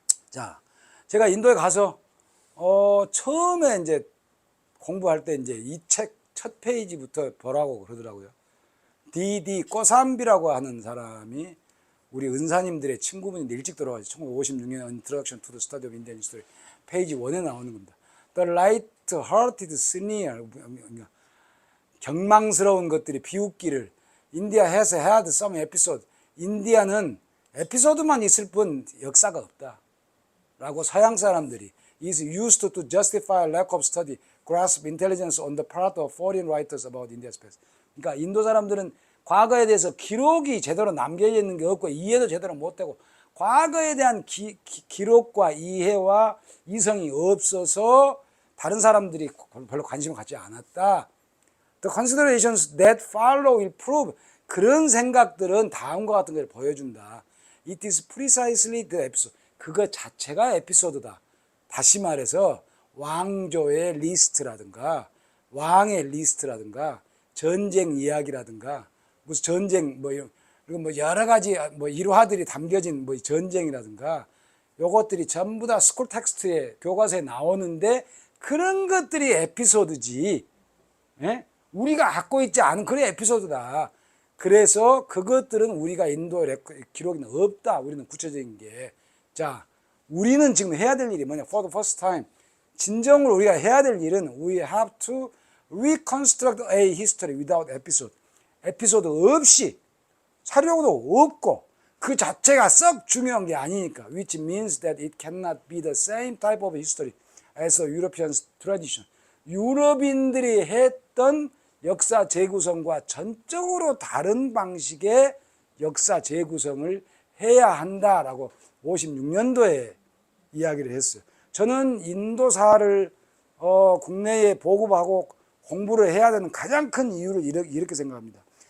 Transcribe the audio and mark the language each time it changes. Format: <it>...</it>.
<ko>자, 제가 인도에 가서 처음에 이제 공부할 때 이제 이 책 첫 페이지부터 보라고 그러더라고요. D.D. 꼬삼비라고 하는 사람이 우리 은사님들의 친구분인데 일찍 돌아가서 1956년 Introduction to the Study of Indian History 페이지 1에 나오는 겁니다.</ko> <en>The light-hearted sneer,</en> <ko>경망스러운 것들이 비웃기를</ko> <en>India has had some episode.</en> <ko>인디아는 에피소드만 있을 뿐 역사가 없다. 라고 서양 사람들이</ko> <en>is used to justify lack of study, grasp intelligence on the part of foreign writers about India's past.</en> <ko>그러니까 인도 사람들은 과거에 대해서 기록이 제대로 남겨져 있는 게 없고 이해도 제대로 못되고 과거에 대한 기록과 이해와 이성이 없어서 다른 사람들이 별로 관심을 갖지 않았다.</ko> <en>The considerations that follow will prove.</en> <ko>그런 생각들은 다음과 같은 걸 보여준다.</ko> <en>It is precisely the episode.</en> <ko>그거 자체가 에피소드다. 다시 말해서 왕조의 리스트라든가 왕의 리스트라든가 전쟁 이야기라든가 무슨 전쟁 그리고 여러 가지 일화들이 담겨진 전쟁이라든가 요것들이 전부 다 스쿨 텍스트에 교과서에 나오는데 그런 것들이 에피소드지. 예? 우리가 갖고 있지 않은 그런 에피소드다. 그래서 그것들은 우리가 인도의 기록에는 없다. 우리는 구체적인 게. 자, 우리는 지금 해야 될 일이 뭐냐?</ko> <en>For the first time.</en> <ko>진정으로 우리가 해야 될 일은</ko> <en>we have to reconstruct a history without episode.</en> <ko>에피소드 없이 사료도 없고 그 자체가 썩 중요한 게 아니니까.</ko> <en>Which means that it cannot be the same type of history as a European tradition.</en> <ko>유럽인들이 했던 역사 재구성과 전적으로 다른 방식의 역사 재구성을 해야 한다라고 56년도에 이야기를 했어요. 저는 인도사를 국내에 보급하고 공부를 해야 되는 가장 큰 이유를 이렇게 생각합니다.</ko>